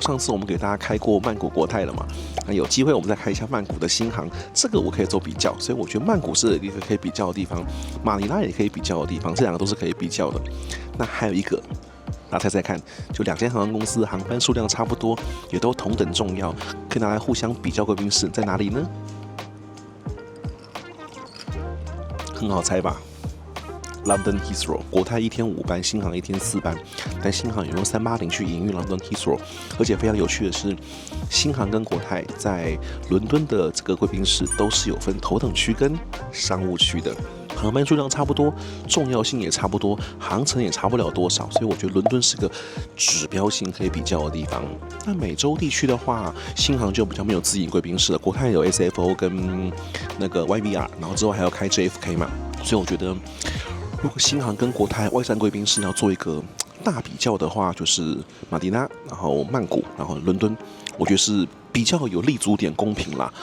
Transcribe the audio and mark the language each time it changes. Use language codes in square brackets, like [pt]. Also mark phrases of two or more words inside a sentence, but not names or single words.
[zh] 上次我們給大家開過曼谷國泰了嘛，那有機會我們再開一下曼谷的新航，這個我可以做比較。所以我覺得曼谷是一個可以比較的地方，馬尼拉也可以比較的地方，這兩個都是可以比較的。那還有一個。大家猜猜看，就2間航空公司航班數量差不多，也都同等重要，可以拿來互相比較貴賓室在哪裡呢？很好猜吧 ？London Heathrow， 國泰1天5班，新航1天4班，但新航也用380去營運 London Heathrow， 而且非常有趣的是，新航跟國泰在倫敦的這個貴賓室都是有分頭等區跟商務區的。航班數量差不多，重要性也差不多，航程也差不了多少，所以我覺得倫敦是個指標性可以比較的地方。那美洲地區的話，新航就比較沒有自營貴賓室了，國泰有 SFO 跟那個 YVR， 然後之後還要開 JFK 嘛，所以我覺得如果新航跟國泰外站貴賓室要做一個大比較的話，就是馬尼拉，然後曼谷，然後倫敦，我覺得是比較有立足點公平啦。